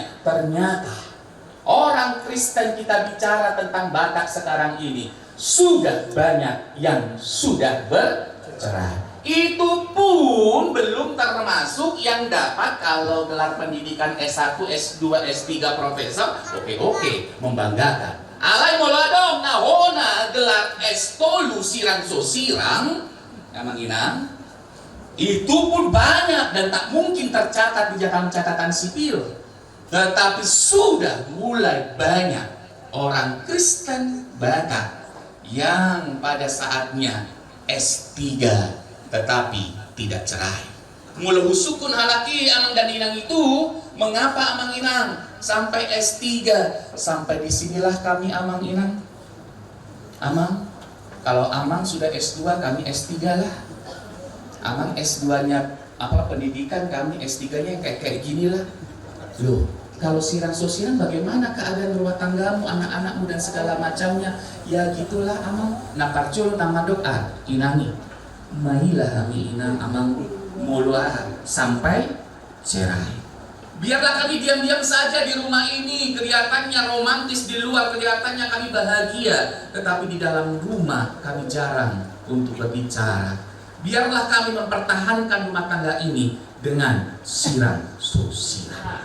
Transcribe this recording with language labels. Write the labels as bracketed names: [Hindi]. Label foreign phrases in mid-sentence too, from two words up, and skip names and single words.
[Indonesian] Ternyata orang Kristen kita bicara tentang Batak sekarang ini sudah banyak yang sudah bercerai. Itu pun belum termasuk yang dapat kalau gelar pendidikan S1, S2, S3 profesor. Oke, membanggakan. [Batak Toba] Alai moladong nahona gelar S3 sirang sosirang. [Indonesian] Inang, itu pun banyak dan tak mungkin tercatat di catatan sipil. Tetapi sudah mulai banyak orang Kristen Batak yang pada saatnya S3 tetapi tidak cerai. [Batak Toba] Mula husukun halaki [Indonesian] amang dan inang itu, mengapa amang inang sampai S3? Sampai disinilah kami amang inang. Amang, kalau amang sudah S2 kami S3 lah. Amang S2-nya apa pendidikan, kami S3-nya kayak gini lah. Loh, kalau sirang sosial bagaimana keadaan rumah tanggamu, anak-anakmu dan segala macamnya? Ya gitulah amang. [Batak Toba] Nakarcul nama doa inangi. [Indonesian] Mailah kami inang amang muluah sampai cerai. Biarlah kami diam-diam saja di rumah ini, kelihatannya romantis di luar, kelihatannya kami bahagia, tetapi di dalam rumah kami jarang untuk berbicara. Biarlah kami mempertahankan rumah tangga ini dengan sirang sosial.